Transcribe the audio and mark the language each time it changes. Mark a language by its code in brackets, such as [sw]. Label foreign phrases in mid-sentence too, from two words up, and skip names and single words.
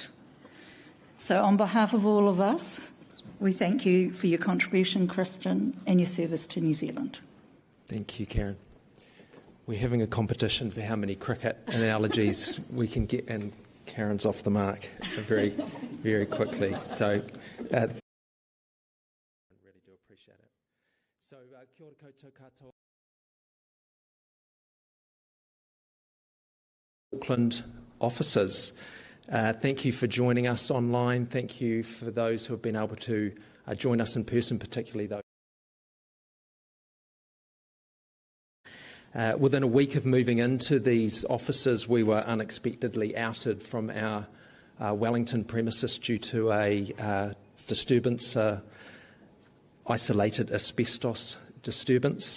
[en] So on behalf of all of us, we thank you for your contribution, Christian, and your service to New Zealand. Thank you, Karen. We're having a competition for how many cricket analogies we can get, and Karen's off the mark very, very quickly. So, really do appreciate it. So, [mi] kia ora koutou katoa. [en] Auckland officers, thank you for joining us online. Thank you for those who have been able to join us in person, particularly those. Within a week of moving into these offices, we were unexpectedly outed from our Wellington premises due to a disturbance, isolated asbestos disturbance.